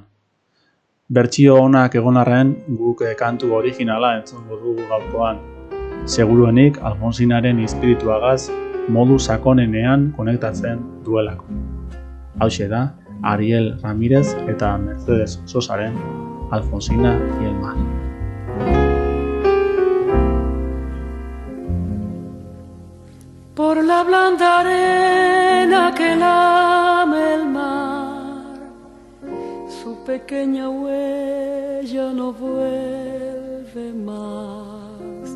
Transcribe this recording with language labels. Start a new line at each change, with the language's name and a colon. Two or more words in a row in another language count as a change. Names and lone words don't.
Basque: Bertsio onak egon arren guk kantu originala entzungo dugu gaurkoan. Seguruenik Alfonsinaren espirituagaz modu sakonenean konektatzen duelako. Hauxe da Ariel Ramírez eta Mercedes Sosaren Alfonsina y el mar.
Spanish: Por la blanda arena que lame el mar, su pequeña huella no vuelve más.